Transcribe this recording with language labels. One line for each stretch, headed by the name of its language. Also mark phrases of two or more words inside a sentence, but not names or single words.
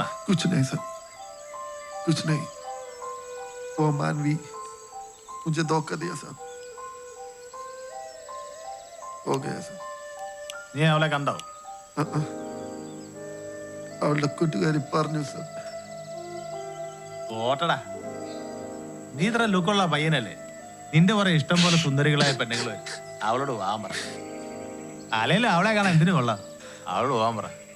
Hindi: कुछ नहीं सर, कुछ नहीं। वो मानवी मुझे धोखा दिया सर, हो गया सर।
Malayalam: നീ അവളെ കണ്ടോ? അവളുടെ കൂട്ടുകാരി പറഞ്ഞു സർ. ഓട്ടടാ, നീ ഇത്ര ലുക്കുള്ള പയ്യനല്ലേ? നിന്റെ കുറെ ഇഷ്ടം പോലെ സുന്ദരികളായ പെണ്ണുങ്ങൾ അവളോട് പോവാൻ പറ. അല്ലെങ്കിലും അവളെ കാണാൻ എന്തിനു കൊള്ളാം? അവളോട് പോവാൻ പറ.